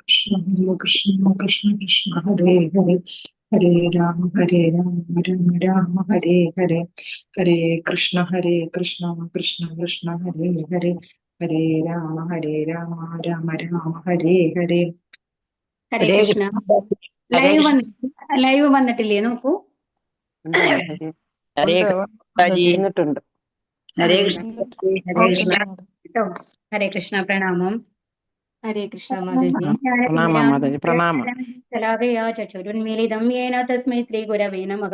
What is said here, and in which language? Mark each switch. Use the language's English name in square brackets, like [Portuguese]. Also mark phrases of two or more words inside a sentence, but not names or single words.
[Sanskrit] कृष्ण कृष्ण कृष्ण हरे हरे हरे राम राम हरे हरे हरे कृष्ण कृष्ण कृष्ण हरे हरे हरे राम राम हरे हरे [Malayalam] ഹരേ ഹരേ കൃഷ്ണ. കൃഷ്ണ. ഹരേ ലൈവ് കൃഷ്ണ. ലൈവ് വന്നിട്ടില്ലേ നോക്കൂ. ഹരേ കൃഷ്ണജി. ഹരേ കൃഷ്ണ. ഹരേ കൃഷ്ണ. കേട്ടോ. ഹരേ കൃഷ്ണ. പ്രണാമം. ഹരേ കൃഷ്ണ മാതാജി. പ്രണാമം മാതാജി. പ്രണാമം. [Sanskrit] ചക്ഷുരുന്മീലിതം യേന തസ്മൈ ശ്രീ ഗുരവേ നമഃ.